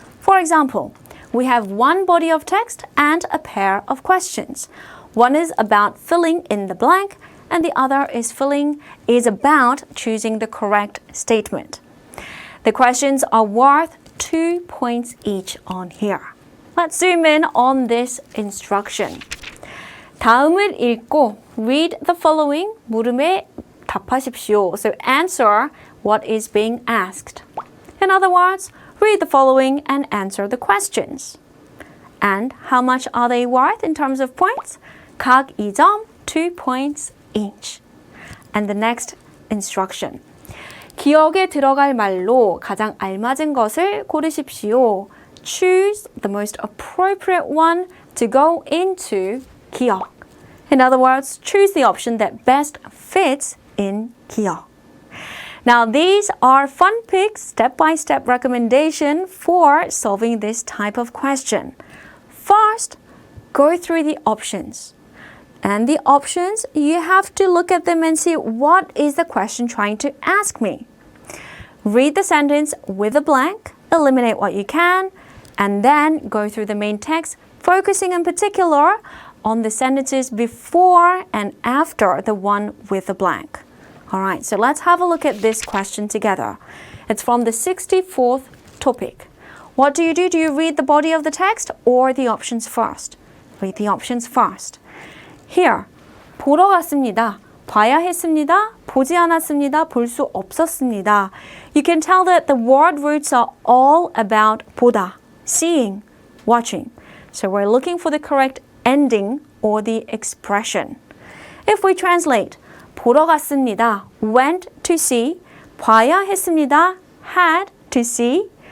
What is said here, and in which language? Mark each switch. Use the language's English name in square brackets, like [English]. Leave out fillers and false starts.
[English] For example, we have one body of text and a pair of questions. One is about filling in the blank, and the other is about choosing the correct statement. The questions are worth 2 points each on here. Let's zoom in on this instruction. [Korean] 다음을 읽고 [English] read the following [Korean] 물음에 답하십시오. [English] So answer what is being asked. In other words, read the following and answer the questions. And how much are they worth in terms of points? [Korean] 각 2점, [English] 2 points each. And the next instruction. [Korean] 기억에 들어갈 말로 가장 알맞은 것을 고르십시오. [English] Choose the most appropriate one to go into 기억. In other words, choose the option that best fits in 기억. Now, these are FunPik's step-by-step recommendation for solving this type of question. First, go through the options. And the options, you have to look at them and see what is the question trying to ask me. Read the sentence with a blank, eliminate what you can, and then go through the main text, focusing in particular on the sentences before and after the one with the blank. All right, so let's have a look at this question together. It's from the 64th topic. What do? Do you read the body of the text or the options first? Read the options first. Here, [Korean] 보러 갔습니다. 봐야 했습니다. 보지 않았습니다. 볼 수 없었습니다. [English] You can tell that the word roots are all about 보다, seeing, watching. So we're looking for the correct ending or the expression. If we translate, [Korean] 보러 갔습니다. [English] Went to see. [Korean] 봐야 했습니다. [English] Had to see.